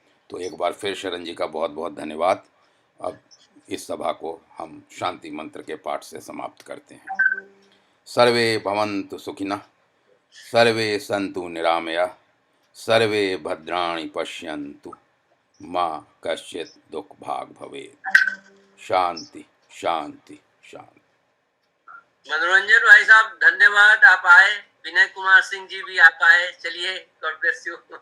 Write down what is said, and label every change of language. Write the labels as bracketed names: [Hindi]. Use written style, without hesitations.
[Hindi] तो एक बार फिर शरण जी का बहुत बहुत धन्यवाद। अब इस सभा को हम शांति मंत्र के पाठ से समाप्त करते हैं। [Sanskrit] सर्वे भवन्तु सुखिनः, सर्वे सन्तु निरामयाः, सर्वे भद्राणि पश्यन्तु, माँ कश्चित् दुख भाग भवेत्। शांति शांति शांति। [Hindi] मनोरंजन भाई साहब धन्यवाद, आप आए। विनय कुमार सिंह जी भी आप आए। [English] चलिए, God bless you.